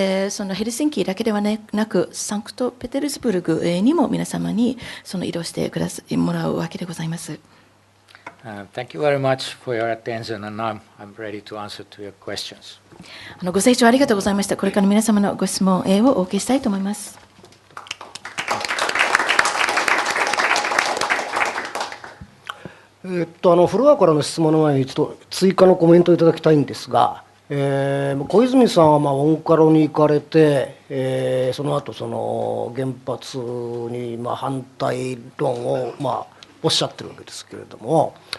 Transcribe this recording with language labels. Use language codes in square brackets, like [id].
[ja] そのヘルシンキだけではなく、サンクトペテルスブルグにも皆様に移動してもらうわけでございます。 [en] Thank you very much for your attention, and I'm ready to answer to your questions. [ja] ご清聴ありがとうございました。これから皆様のご質問をお受けしたいと思います。フロアからの質問の前に一度追加のコメントをいただきたいんですが、小泉さんはオンカロに行かれて、その後原発に反対論をおっしゃってるわけですけれども、